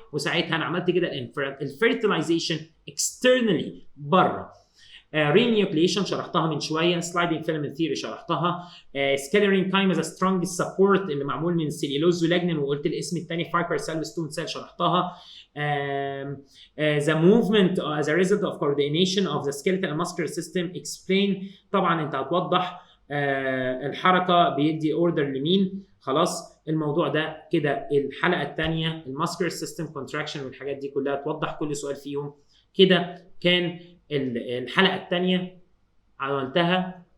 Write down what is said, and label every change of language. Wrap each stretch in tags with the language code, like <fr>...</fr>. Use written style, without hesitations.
<ar>وساعتها انا عملت كده الفيرتلايزيشن externally بره. رينيوكليشن شرحتها من شويه، سلايدنج فيلمنت ثيوري شرحتها، سكالرين كايم از سترونج سبورت اللي معمول من سيليلوز ولاجنين وقلت الاسم الثاني فايبر سيل ستون سيل شرحتها.</ar> <en>The movement as a result of coordination of the skeletal and muscular system explain.</en> <ar>طبعا انت هتوضح الحركه بيدي اوردر لمين. خلاص الموضوع ده كده. الحلقه الثانيه الماسكولار سيستم كونتراكشن والحاجات دي كلها توضح كل سؤال فيهم. كده كان الحلقه الثانيه عملتها.</ar>